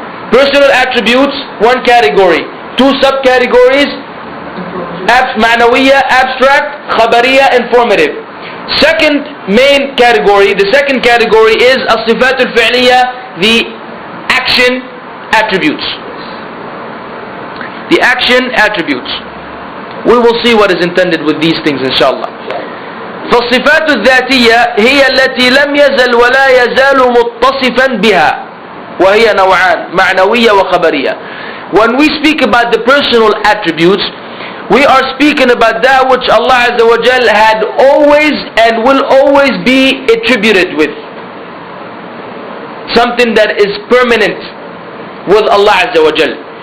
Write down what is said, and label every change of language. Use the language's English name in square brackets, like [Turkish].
[English] Personal attributes, one category. Two subcategories, [Arabic] معنوية, [English] abstract, [Arabic] خبرية, [English] informative. Second main category, the second category is [Arabic] الصفات الفعلية, [English] the action attributes. The action attributes. We will see what is intended with these things inshallah. [Arabic] فالصفات الذاتية هي التي لم يزل ولا يزال متصفا بها وهي نوعان معنوية وخبرية. [English] When we speak about the personal attributes, we are speaking about that which Allah Azza wa Jal had always and will always be attributed with. Something that is permanent with Allah Azza wa Jal.